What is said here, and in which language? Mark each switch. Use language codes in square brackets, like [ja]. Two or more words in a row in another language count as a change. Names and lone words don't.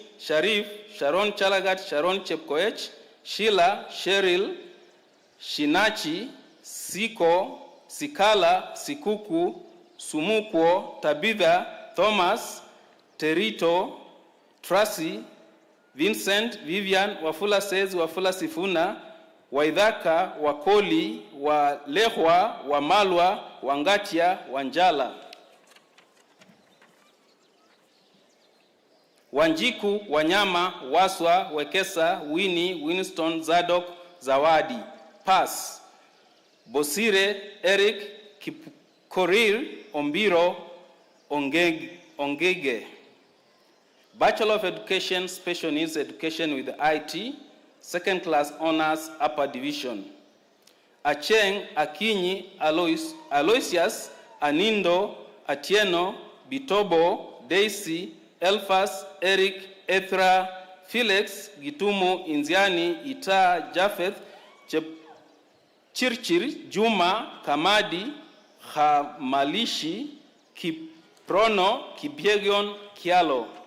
[en] Sharif, Sharon Chalagat, Sharon Chepkoech, Sheila, Cheryl, Shinachi, Siko, Sikala, Sikuku, Sumukwo, Tabitha, Thomas, Terito, Tracy, Vincent, Vivian, Wafula Says, Wafula Sifuna, Waidhaka, Wakoli, Walehwa, Wamalwa, Wangatia, Wanjala. Wanjiku, Wanyama, Waswa, Wekesa, Winnie, Winston, Zadok, Zawadi. Pass. Bosire, Eric, Kipkorir, Ombiro, Ongege. Bachelor of Education, Special Needs Education with IT, second class honors, upper division. Acheng, Akinyi, Aloysius, Anindo, Atieno, Bitobo, Daisy, Elfas, Eric, Ethra, Felix, Gitumu, Inziani, Ita, Japheth, Chirchir, Juma, Kamadi, Hamalishi, Kiprono, Kibiegion, Kialo.